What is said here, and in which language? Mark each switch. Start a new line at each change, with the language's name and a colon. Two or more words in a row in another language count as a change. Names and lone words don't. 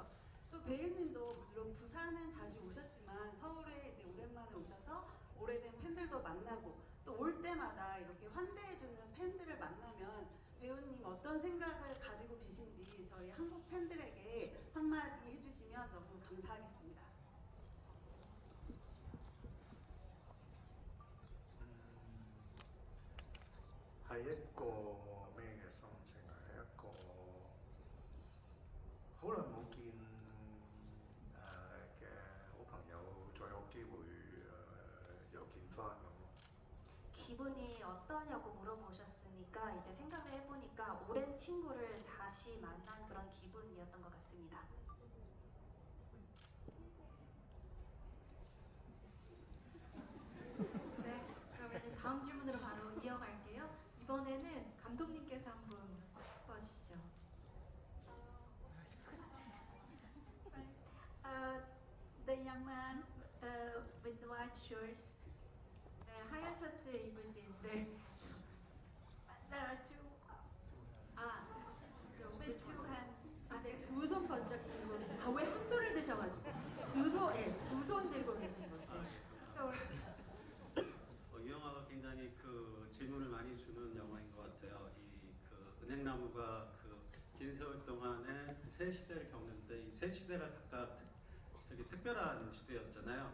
Korean: 또 배우님도 물론 부산은 자주 오셨지만 서울에 이제 오랜만에 오셔서 오래된 팬들도 만나고 또 올 때마다 이렇게 환대해주는 팬들을 만나면 배우님 어떤 생각을 가지고 계신지 저희 한국 팬들에게 한마디 해주시면 너무 감사하겠습니다.
Cantonese: 係一個咩嘅心情啊？係一個好耐冇見嘅好朋友，再有機會又見翻咁咯。
Korean: 기분이 어떠냐고 물어보셨으니까 이제 생각을 해보니까 오랜 친구를 다시 만난 그런 기분이었던 것 같습니다. 네, 그러면 다음 질문으로 바로 이어갈게요. 이번에는 감독님께서 한번 도와주시죠.
English: The young man with the white shirt.
Korean: 네, 하얀 셔츠 입으신데
English: There are two with two hands.
Korean: 네, 두 손 번쩍 들고 왜 한 손을 드셔가지고 두 손 들고 계신 거예요.
English: Sorry.
Korean: 이 영화가 굉장히 그 질문을 많이 주는 영화인 것 같아요. 이 그 은행나무가 그 긴 세월 동안에 세 시대를 겪는데 이 세 시대가 각각 되게 특별한 시대였잖아요.